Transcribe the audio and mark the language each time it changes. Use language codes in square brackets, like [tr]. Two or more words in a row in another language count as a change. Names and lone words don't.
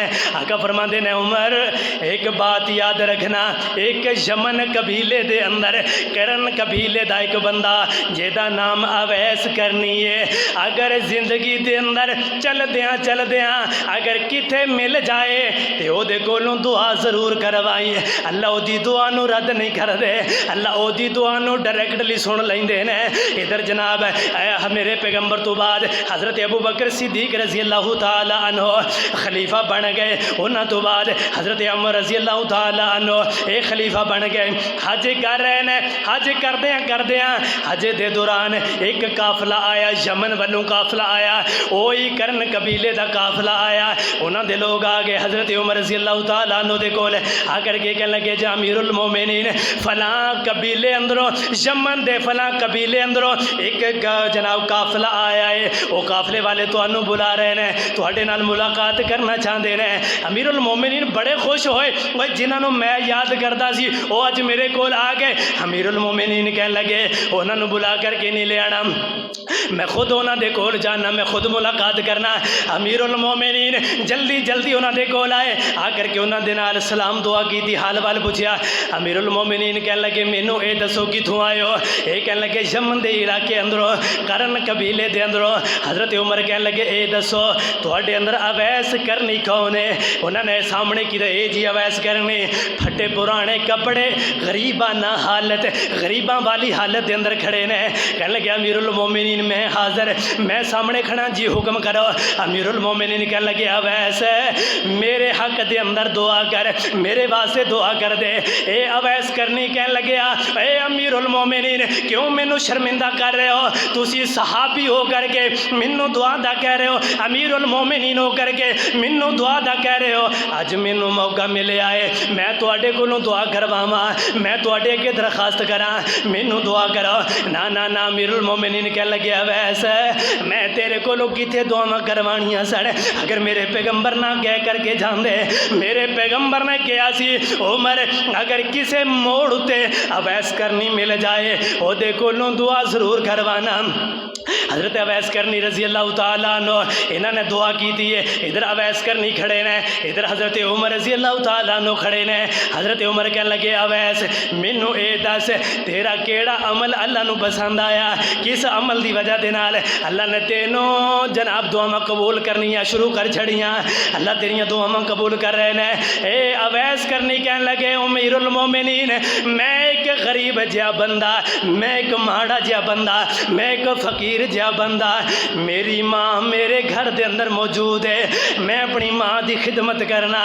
[pa] آقا فرماندے نے عمر ایک بات یاد رکھنا، ایک یمن قبیلے دے اندر کرن قبیلے دا ایک بندہ جیدا نام اویس کرنی ہے، اگر زندگی دے اندر چل دیاں اگر کتے مل جائے تے او دے کولوں دعا ضرور کروائی، اللہ او دی دعا نو رد نہیں کر دے، اللہ او دی دعا نو ڈائریکٹلی سن لیندے نے۔ ادھر جناب میرے پیغمبر تو بعد حضرت ابو بکر صدیق [ar] رضی اللہ تعالی عنہ [pa] خلیفہ بن گئے، انہاں تو بعد حضرت عمر [ar] رضی اللہ تعالی عنہ [pa] ایک خلیفہ بن گئے۔ حج کر رہے نے، حج کردیاں حج دے دوران ایک قافلہ آیا، یمن والوں قافلہ آیا، وہی کرن قبیلے دا قافلہ آیا، انہاں دے لوگ آ گئے حضرت عمر [ar] رضی اللہ تعالیٰ عنہ [pa] دے کول آ کر کے کہنے لگے جا امیر المومنین فلاں قبیلے اندروں یمن دے فلاں قبیلے اندروں ایک جناب قافلہ آیا ہے، وہ قافلے والے تانوں بلا رہے ہیں، تواڈے نال ملاقات کرنا چاہتے ہیں۔ امیر المومنین بڑے خوش ہوئے، وہ جنہاں نوں میں یاد کردا سی وہ اج میرے کول آ گئے۔ امیر المومنین کہنے لگے انہاں نوں بلا کر کے نہیں لے آنا، میں خود انہاں دے کول جانا، میں خود ملاقات کرنا۔ امیر المومنین جلدی انہاں دے کول آئے، آ کر کے انہاں دے نال سلام دعا کیتی، حال وال پوچھیا۔ امیر المومنین کہنے لگے مینوں اے دسو کتھوں آئے ہو؟ اے کہنے لگے یمن دے علاقے اندروں کرن قبیلے دے اندروں۔ حضرت عمر کہنے لگے اے دسو تواڈے اندر اویس کرنی کون ہے؟ انہاں نے سامنے کی اے جی اویس کرنی، پھٹے پرانے کپڑے، غریبانہ حالت، غریباں والی حالت دے اندر کھڑے نے۔ کہنے لگے امیر المومنین میں حاضر، میں سامنے کھڑا جی حکم کرو۔ امیر المومنین کہنے لگے اویس میرے حق دے اندر دعا کر، میرے واسطے دعا کر دے۔ اے اویس کرنی کہنے لگے اے امیر المومنین کیوں مینوں شرمندہ کر رہے ہو؟ تسی صحابی ہو کر کے مینوں دعا دا کہہ رہے ہو، امیر المومنین ہو کر کے مینوں دعا دا کہہ رہے ہو۔ اج مینوں موقع ملیا ہے میں تواڈے کولوں دعا کرواواں، میں تواڈے اگے درخواست کراں مینوں دعا کرو۔ نا امیر المومنین کہنے لگے اویس میں تیرے کولوں کتھے دعاواں کروانیاں سن، اگر میرے پیغمبر نہ کہہ کر کے جاندے، میرے پیغمبر نے کہا سی عمر اگر کسے موڑ تے اویس کرنی مل جائے او دے کولوں دعا ضرور کروانا۔ [ur] حضرت اویس کرنی [ar] رضی اللہ تعالیٰ عنہ [ur] انہوں نے دعا کی تھی ہے. [pa] ادھر اویس کرنی کھڑے نے, ادھر حضرت عمر [ar] رضی اللہ تعالیٰ عنہ [pa] کھڑے نے. حضرت عمر کہنے لگے اویس مینوں اے دس تیرا کیڑا عمل اللہ نو پسند آیا, کس عمل دی وجہ دے نال اللہ نے تینوں جناب دعاواں قبول کرنیاں شروع کر چھڑیاں, اللہ تیریاں دعاواں قبول کر رہے نے. اے اویس کرنی کہنے لگے امیر المومنین میں ایک غریب جہا بندہ, میں ایک ماڑا جہا بندہ, میں ایک فقیر جہا بندہ, میری ماں میرے گھر دے اندر موجود ہے, میں اپنی ماں دی خدمت کرنا.